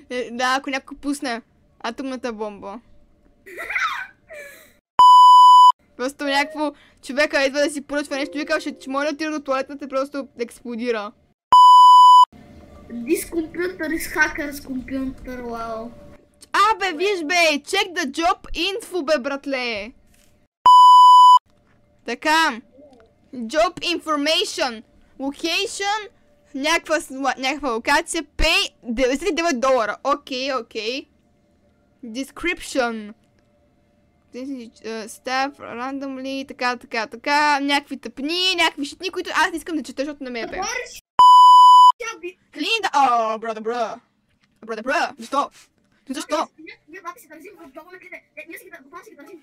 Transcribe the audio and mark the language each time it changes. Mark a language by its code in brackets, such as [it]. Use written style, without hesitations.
[bg] Да, ако някой пусне атомната бомба. Просто някакво човека идва да си поръчва нещо, вика, ще моля отида до туалетната и просто експлодира. [en] This computer is hacker's computer, wow. [bg] Абе, виж бе, [en] check the job info [bg] бе, братле. Така, [en] job information, [bg] location, някаква локация, pay $99. Окей. Description. [en] Staff, randomly, [bg] така, някакви тъпни, някакви шитни, които аз не искам да чета, защото не ме е бе. Клин да... О, брада, защо? Защо? Ние баби си държим в джобовете, ние си ги държим.